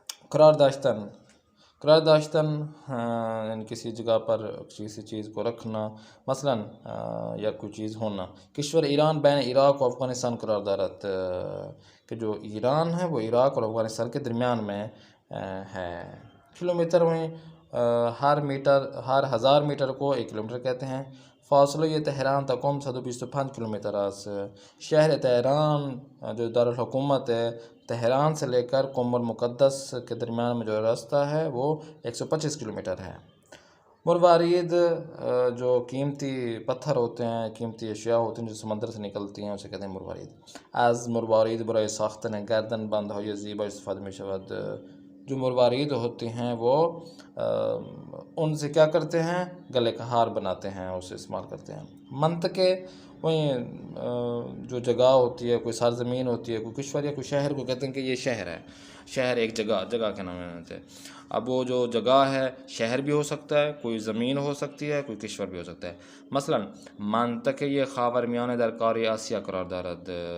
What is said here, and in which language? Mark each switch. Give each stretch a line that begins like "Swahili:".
Urdu: قرار داشتن یعنی کسی جگہ پر کسی چیز کو رکھنا، مثلا یا کوئی چیز ہونا.
Persian: کشور ایران بین عراق و افغانستان قرار دارد
Urdu: کہ جو ایران ہے وہ عراق اور افغانستان کے درمیان میں ہے. کلومیٹر میں ہر 1000 میٹر کو 1 کلومیٹر کہتے ہیں.
Persian: فاصله تهران تا قم 125 کلومیٹر است.
Urdu: شہر تہران جو دارالحکومت ہے تہران سے لے کر قم المقدس کے درمیان میں جو راستہ ہے وہ 125 کلومیٹر ہے. مروارید جو قیمتی پتھر ہوتے ہیں، قیمتی اشیاء ہوتی ہیں جو سمندر سے نکلتی ہیں، اسے کہتے ہیں مروارید.
Persian: از مروارید برای ساختن گردن بندهای زیبا استفاده می شود.
Urdu: جو مروارید ہوتی ہیں وہ ان سے کیا کرتے ہیں؟ گلے کا ہار بناتے ہیں، اسے استعمال کرتے ہیں. منطقے وہیں جو جگہ ہوتی ہے، کوئی سرزمین ہوتی ہے، کوئی کشور یا کوئی شہر کو کہتے ہیں کہ یہ شہر ہے. شہر ایک جگہ کے نام ہے. اب وہ جو جگہ ہے شہر بھی ہو سکتا ہے، کوئی زمین ہو سکتی ہے، کوئی کشور بھی ہو سکتا ہے.
Persian: مثلا منطقه خاورمیانه در قاره آسیا قرار دارد.